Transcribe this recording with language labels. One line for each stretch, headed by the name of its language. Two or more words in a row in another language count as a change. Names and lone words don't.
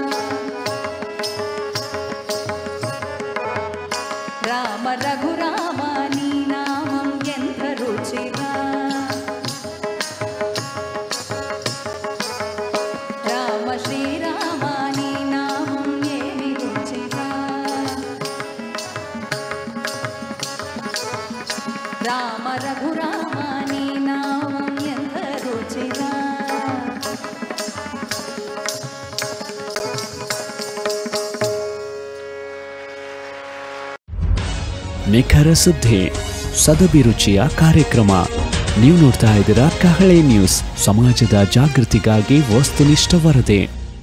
Telugu: రామ రఘురామ నీ నామం ఎంత రుచిరా రామ శ్రీరామ నీ నామం ఏమి రుచిరా రామ రఘురామ నీ నామం ఎంత రుచిరా
Kannada: ನಿಖರ ಸುದ್ದಿ ಸದಭಿರುಚಿಯ ಕಾರ್ಯಕ್ರಮ ನೀವು ನೋಡ್ತಾ ಇದ್ದೀರಾ ಕಹಳೆ ನ್ಯೂಸ್ ಸಮಾಜದ ಜಾಗೃತಿಗಾಗಿ ವಸ್ತುನಿಷ್ಠ ವರದಿ